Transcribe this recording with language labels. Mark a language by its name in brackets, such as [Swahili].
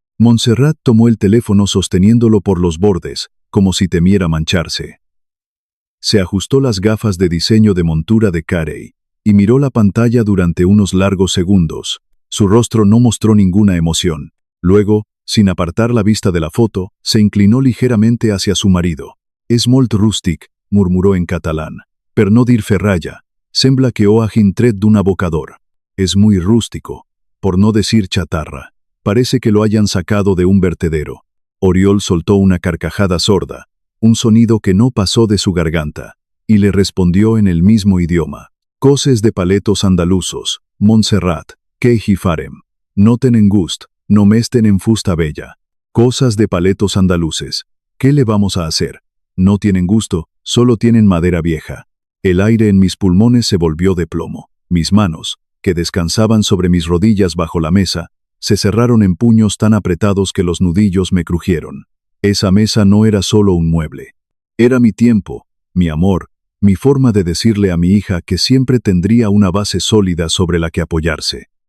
[Spanish] Montserrat tomó el teléfono sosteniéndolo por los bordes, como si temiera mancharse. Se ajustó las gafas de diseño de montura de Carey, y miró la pantalla durante unos largos segundos. Su rostro no mostró ninguna emoción. Luego, sin apartar la vista de la foto, se inclinó ligeramente hacia su marido. [Catalan] «És molt rústic», [Spanish] murmuró en catalán. [Catalan] «Per no dir ferralla, sembla que ho hagin tret d'un abocador». [Spanish] Es muy rústico, por no decir chatarra. Parece que lo hayan sacado de un vertedero. Oriol soltó una carcajada sorda, un sonido que no pasó de su garganta, y le respondió en el mismo idioma. [Catalan] «Coses de paletos andalusos, Montserrat, que hi farem. No tenen gust, només tenen fusta bella». [Spanish] Cosas de paletos andaluces. ¿Qué le vamos a hacer? No tienen gusto, solo tienen madera vieja. El aire en mis pulmones se volvió de plomo. Mis manos, que descansaban sobre mis rodillas bajo la mesa, se cerraron en puños tan apretados que los nudillos me crujieron. Esa mesa no era solo un mueble. Era mi tiempo, mi amor, mi forma de decirle a mi hija que siempre tendría una base sólida sobre la que apoyarse.